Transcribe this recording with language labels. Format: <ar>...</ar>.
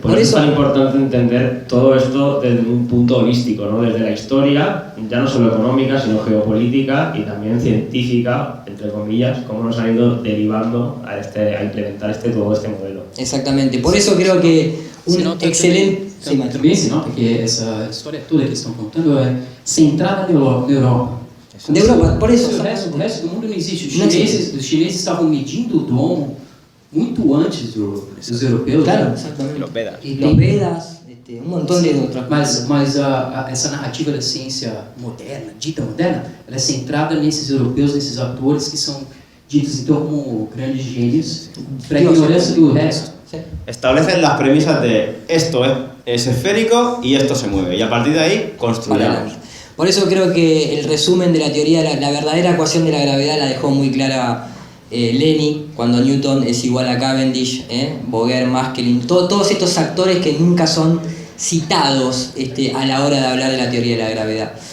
<es>Por eso es tan importante entender todo esto desde un punto holístico, ¿no? Desde la historia, ya no solo económica, sino geopolítica y también científica, entre comillas, cómo nos han ido derivando a implementar todo este modelo. Exactamente. Por eso creo que un excelente...</es> <pt>Também se nota que essa história toda que estão contando é centrada na Europa.</pt> <es>De Europa, por isso.</es> <pt>O resto do mundo não existe. Os chineses estavam medindo o dom muito antes dos europeus. Claro, exatamente. E los Vedas, um montão de outras. Mas essa narrativa da ciência moderna, dita moderna, ela é centrada nesses europeus, nesses atores que são ditos então como grandes gênios, para a ignorância do resto.</pt> <es>Establecen las premisas de esto es esférico y esto se mueve, y a partir de ahí construyamos. Por eso creo que el resumen de la teoría, la verdadera ecuación de la gravedad la dejó muy clara Lenny, cuando Newton es igual a Cavendish, Boguer, Maskelyne, todos estos actores que nunca son citados a la hora de hablar de la teoría de la gravedad.</es>